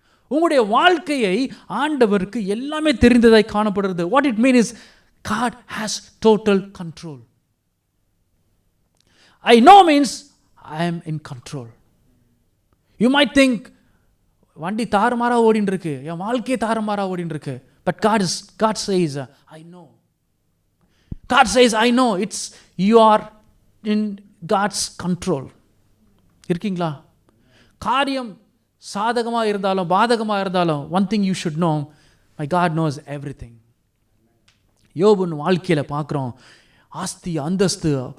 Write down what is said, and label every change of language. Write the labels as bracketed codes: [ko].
[ta] உங்களுடைய வாழ்க்கையை ஆண்டவருக்கு எல்லாமே தெரிந்ததாய் காணப்படுறது. [en] What it means is God has total control. I know means I am in control. You might think, [ta] வண்டி தாறுமாறா ஓடின்னு இருக்கு, என் வாழ்க்கையே தாறுமாறா ஓடின்னு இருக்கு. [en] But God says I know. God says I know. It's you are in God's control. [ta] இருக்கீங்களா? காரியம் சாதகமாக இருந்தாலும் பாதகமாக இருந்தாலும் [en] one thing you should know, my God knows everything. [ta] யோபுன் வாழ்க்கையில் பார்க்குறோம், ஆஸ்தி அந்தஸ்து